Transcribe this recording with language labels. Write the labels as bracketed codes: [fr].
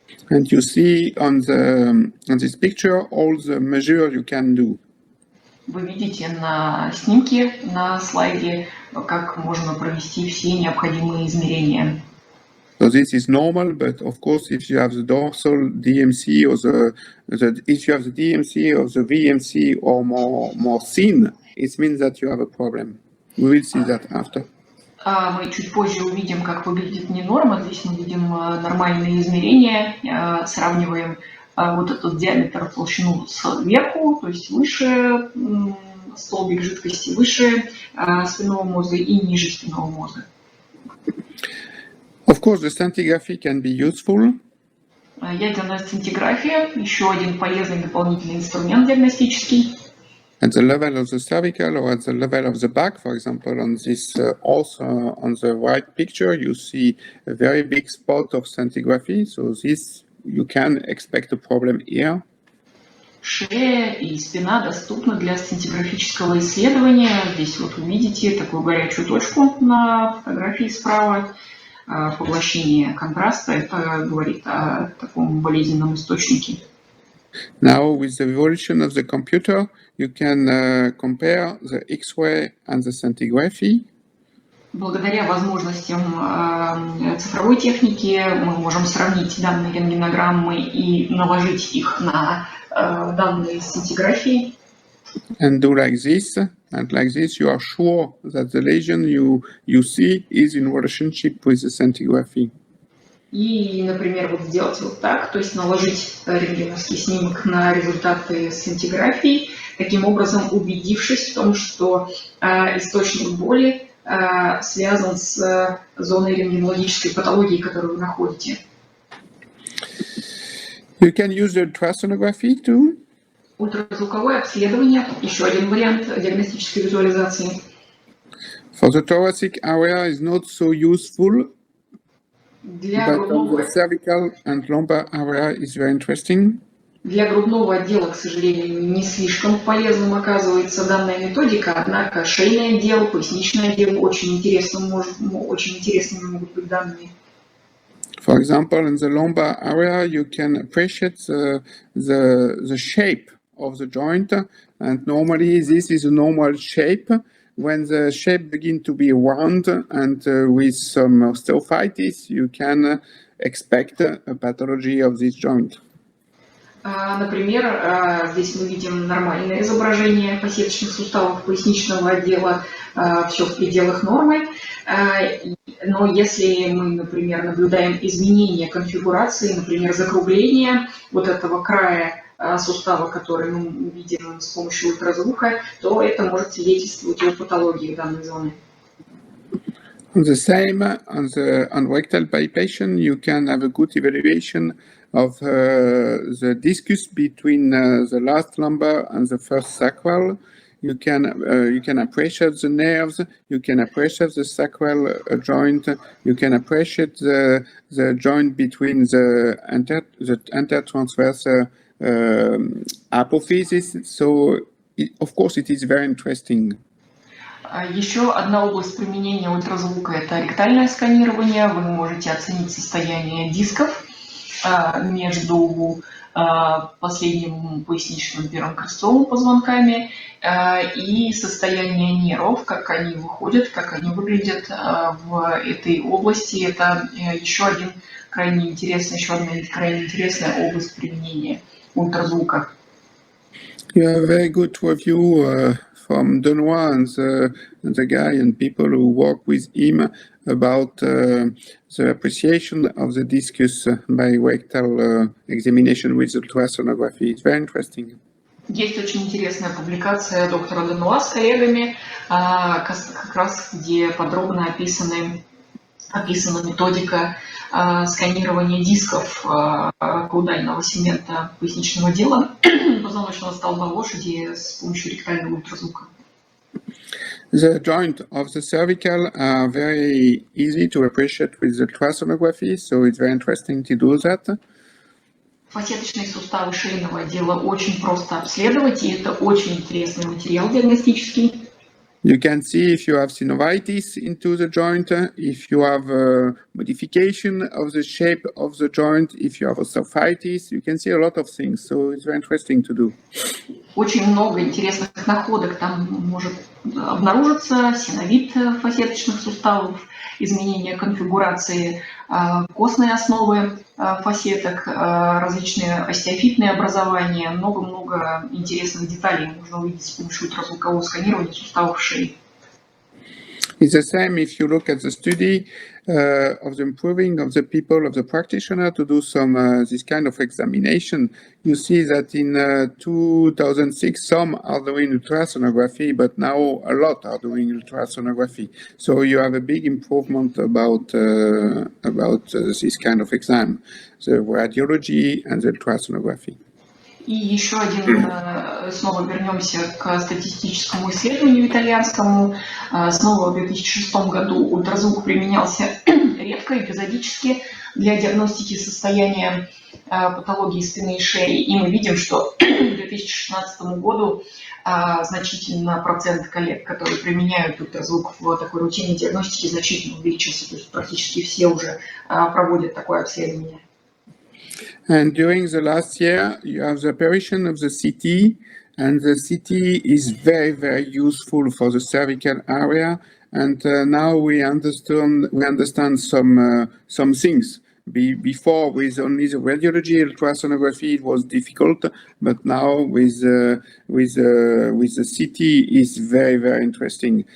[en] And you see on this picture all the measures you can do. [ru] Вы видите на снимке, на слайде, как можно провести все необходимые измерения. [en] So this is normal, but of course, if you have the dorsal DMC or if you have the DMC or the VMC or more thin, it means that you have a problem. We will see that after. [ru] Мы чуть позже увидим, как выглядит ненорма. Здесь мы видим нормальные измерения, сравниваем вот этот диаметр, толщину сверху, то есть выше столбик жидкости, выше спинного мозга и ниже спинного мозга. [en] Of course, the scintigraphy can be useful. [ru] Ядерная сцинтиграфия – еще один полезный дополнительный инструмент диагностический. [en] At the level of the cervical or at the level of the back, for example, on this also on the right picture, you see a very big spot of scintigraphy. So this, you can expect a problem here. [ru] Шея и спина доступны для сцинтиграфического исследования. Здесь вот вы видите такую горячую точку на фотографии справа. Поглощение контраста, это говорит о таком болезненном источнике. [en] Now, with the evolution of the computer, you can compare the X-ray and the scintigraphy. [ru] Благодаря возможностям цифровой техники мы можем сравнить данные рентгенограммы и наложить их на данные сцинтиграфии. [en] And do like this, and like this, you are sure that the lesion you see is in relationship with the scintigraphy. [ru] И, например, вот сделать вот так, то есть наложить рентгеновский снимок на результаты сцинтиграфии, таким образом убедившись в том, что источник боли связан с зоной рентгенологической патологии, которую вы находите. [en] You can use the ultrasonography too. [ru] Ультразвуковое обследование – еще один вариант диагностической визуализации. [en] For the thoracic area is not so useful, [ru] Для [en] but on the cervical and lumbar area is very interesting. [ru] Для грудного отдела, к сожалению, не слишком полезным оказывается данная методика, однако шейный отдел, поясничный отдел очень интересными могут быть данные. [en] For example, in the lumbar area, you can appreciate the shape of the joint, and normally this is a normal shape. When the shape begins to be round and with some osteophytes, you can expect a pathology of this joint. [ru] Например, здесь мы видим нормальное изображение посадочных суставов поясничного отдела, все в пределах нормы. Но если мы, например, наблюдаем изменение конфигурации, например, закругление вот этого края сустава, который мы видим с помощью ультразвука, то это может свидетельствовать о патологии данной зоны. [en] The same on rectal palpation, you can have a good evaluation of the discus between the last lumbar and the first sacral. You can appreciate the nerves. You can appreciate the sacral joint. You can appreciate the joint between the intertransverse apophysis. So, of course, it is very interesting. [ru] Еще одна область применения ультразвука – это ректальное сканирование. Вы можете оценить состояние дисков между последним поясничным первым крестцовым позвонками и состояние нервов, как они выходят, как они выглядят в этой области. Это еще один крайне интересная, еще одна крайне интересная область применения ультразвука. [en] You have a very good review from Benoit and the guy and people who work with him about the appreciation of the discus by rectal examination with ultrasonography. It's very interesting. [ru] Есть очень интересная публикация доктора Бенуа с коллегами, как раз где подробно описана методика сканирования дисков каудального сегмента поясничного дела позвоночного столба лошади с помощью ректального ультразвука. [en] The joint of the cervical are very easy to appreciate with ultrasonography, so it's very interesting to do that. [ru] Фасеточные суставы шейного отдела очень просто обследовать, и это очень интересный материал диагностический. [en] You can see if you have synovitis into the joint, if you have a modification of the shape of the joint, if you have osteophytes, you can see a lot of things, so it's very interesting to do. [ru] Очень много интересных находок там может обнаружиться: синовит фасеточных суставов, изменение конфигурации костной основы фасеток, различные остеофитные образования, много-много интересных деталей можно увидеть с помощью ультразвукового сканирования суставов шеи. [en] It's the same if you look at the study of the improving of the people, of the practitioner to do some this kind of examination. You see that in 2006 some are doing ultrasonography, but now a lot are doing ultrasonography. So you have a big improvement about this kind of exam, the radiology and the ultrasonography. [ru] И еще один, снова вернемся к статистическому исследованию итальянскому. Снова в 2006 году ультразвук применялся редко, эпизодически для диагностики состояния патологии спины и шеи. И мы видим, что к 2016 году значительно процент коллег, которые применяют ультразвук в такой рутинной диагностике, значительно увеличился. То есть практически все уже проводят такое обследование. [en] And during the last year, you have the apparition of the CT, and the CT is very, very useful for the cervical area. And now we understand some things. Before, with only the radiology, ultrasonography, it was difficult, but now with the CT is very, very interesting.